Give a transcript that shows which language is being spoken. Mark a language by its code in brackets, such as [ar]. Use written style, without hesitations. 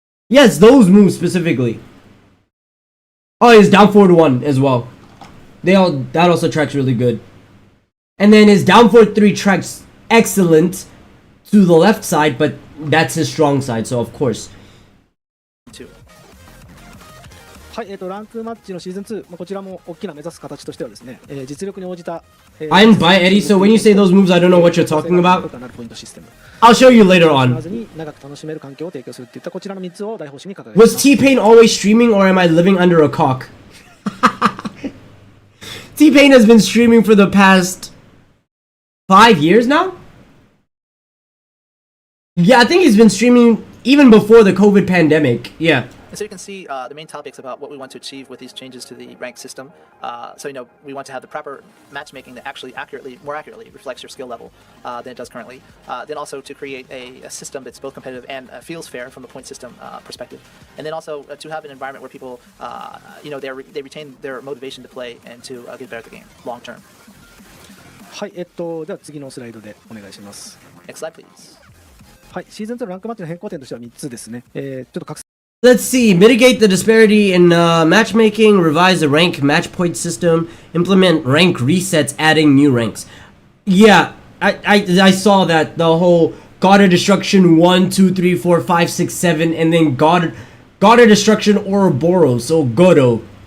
[en] Yes, those moves specifically. Oh, his down forward 1 as well. That also tracks really good. And then his down forward 3 tracks excellent to the left side, but that's his strong side, so of course. [ja] はい、ランクマッチのシーズン2、こちらも大きな目指す形としてはですね、実力に応じた、 [en] I'm by Eddie, so when you say those moves, I don't know what you're talking about. I'll show you later on. [ja] 長く楽しめる環境を提供するっていったこちらの3つを大方針に掲げてい [en] Was T-Pain always streaming, or am I living under a cock? T-Pain has been streaming for the past 5 years now? Yeah, I think he's been streaming even before the COVID pandemic. Yeah. And so you can see the main topics about what we want to achieve with these changes to the rank system. So, you know, we want to have the proper matchmaking that actually more accurately reflects your skill level than it does currently. Then also to create a system that's both competitive and feels fair from the point system perspective. And then also to have an environment where people, you know, they retain their motivation to play and to get better at the game long term. [ja] はい、では次のスライドでお願いします。 [en] Next slide, please. [ja] はい、シーズン2のランクマッチの変更点としては3つですね。ちょっと拡 [en] Let's see. Mitigate the disparity in matchmaking, revise the rank match point system, implement rank resets, adding new ranks. Yeah, I saw that, the whole God of Destruction 1, 2, 3, 4, 5, 6, 7, and then God of Destruction Ouroboros. So Godo.